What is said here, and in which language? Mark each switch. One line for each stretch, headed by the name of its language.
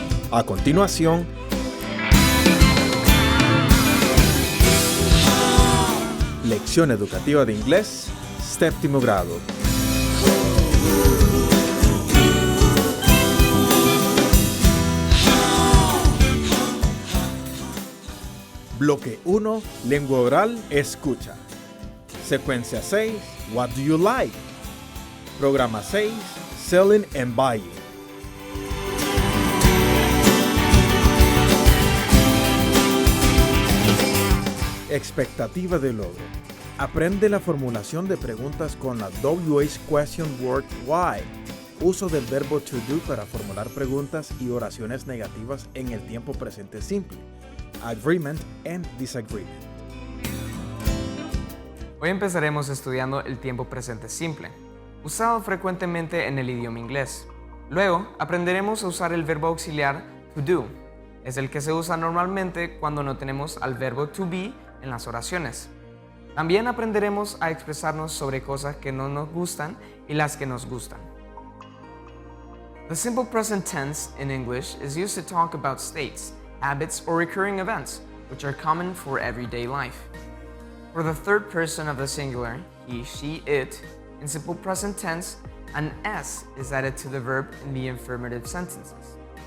Spanish: A continuación, Lección educativa de inglés, séptimo grado. Bloque 1, lengua oral, escucha.
English: Secuencia 6, what do you like? Programa 6, selling and buying.
Spanish: Expectativa de logro. Aprende la formulación de preguntas con la WH question word why. Uso del verbo to do para formular preguntas y oraciones negativas en el tiempo presente simple.
English: Agreement and disagreement.
Spanish: Hoy empezaremos estudiando el tiempo presente simple, usado frecuentemente en el idioma inglés. Luego, aprenderemos a usar el verbo auxiliar to do. Es el que se usa normalmente cuando no tenemos al verbo to be en las oraciones. También aprenderemos a expresarnos sobre cosas que no nos gustan y las que nos gustan.
English: The simple present tense in English is used to talk about states, habits, or recurring events, which are common for everyday life. For the third person of the singular, he, she, it, in simple present tense, an S is added to the verb in the affirmative sentences.